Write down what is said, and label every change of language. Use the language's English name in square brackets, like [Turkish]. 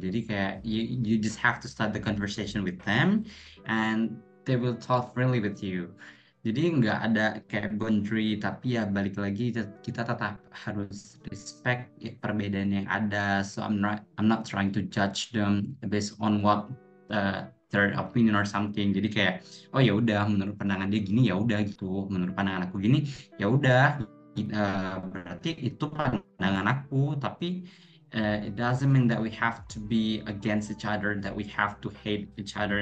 [Indonesian] Jadi kayak [English] you just have to start the conversation with them and they will talk friendly with you. [Indonesian] Jadi nggak ada kayak boundary, tapi ya balik lagi kita tetap harus respect perbedaan yang ada. [English] So I'm not trying to judge them based on what their opinion or something. [Indonesian] Jadi kayak oh ya udah menurut pandangan dia gini ya udah gitu. Menurut pandangan aku gini ya udah. Berarti itu pandangan aku, tapi [English] it doesn't mean that we have to be against each other, that we have to hate each other.